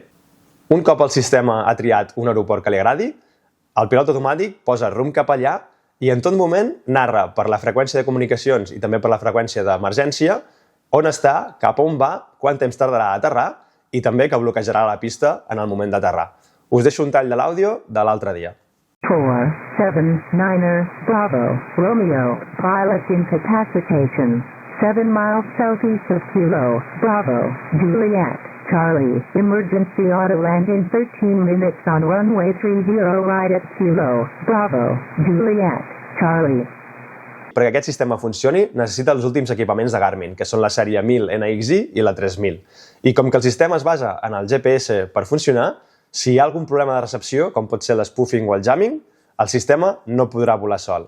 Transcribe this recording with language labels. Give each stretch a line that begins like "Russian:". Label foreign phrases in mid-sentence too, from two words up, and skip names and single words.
Catalan: Un cop el sistema ha triat un aeroport que li agradi, el pilot automàtic posa rumb cap allà i en tot moment narra per la freqüència de comunicacions i també per la freqüència d'emergència on està, cap a on va, quant temps tardarà a aterrar i també que bloquejarà la pista en el moment d'aterrar. Us deixo un tall de l'àudio de l'altre dia.
English: 479er Bravo Romeo pilot incapacitation 7 miles southeast of Kilo Bravo Juliet Charlie emergency auto land in 13 minutes on runway 30 right at Kilo Bravo Juliet Charlie.
Catalan: Perquè aquest sistema funcioni, necessita els últims equipaments de Garmin, que són la sèrie 1000 NXi i la 3000. I com que el sistema es basa en el GPS per funcionar, si hi ha algun problema de recepció, com pot ser l'espoofing o el jamming, el sistema no podrà volar sol.